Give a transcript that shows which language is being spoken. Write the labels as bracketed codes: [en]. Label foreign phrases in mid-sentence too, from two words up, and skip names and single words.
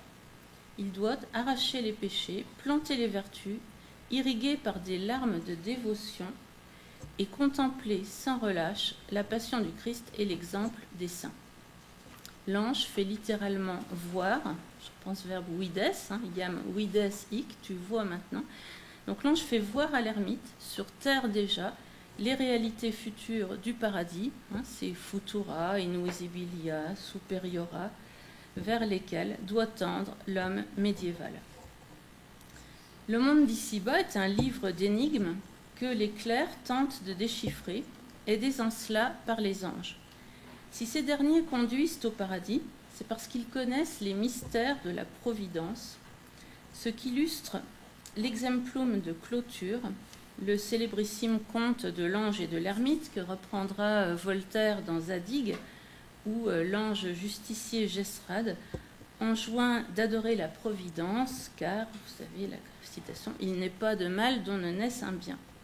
[fr] Il doit arracher les péchés, planter les vertus, irriguer par des larmes de dévotion et contempler sans relâche la passion du Christ et l'exemple des saints. L'ange fait littéralement voir, je pense verbe vides, [la] iam vides hic, [fr] tu vois maintenant. Donc l'ange fait voir à l'ermite, sur terre déjà, les réalités futures du paradis, c'est [la] futura, invisibilia, superiora, [fr] vers lesquelles doit tendre l'homme médiéval. Le monde d'ici-bas est un livre d'énigmes que les clercs tentent de déchiffrer, aidés en cela par les anges. Si ces derniers conduisent au paradis, c'est parce qu'ils connaissent les mystères de la providence, ce qu'illustre l'exemplum de clôture, le célébrissime conte de l'ange et de l'ermite que reprendra Voltaire dans Zadig, où l'ange justicier Jesrad enjoint d'adorer la providence, car, vous savez, la citation, « il n'est pas de mal dont ne naisse un bien ».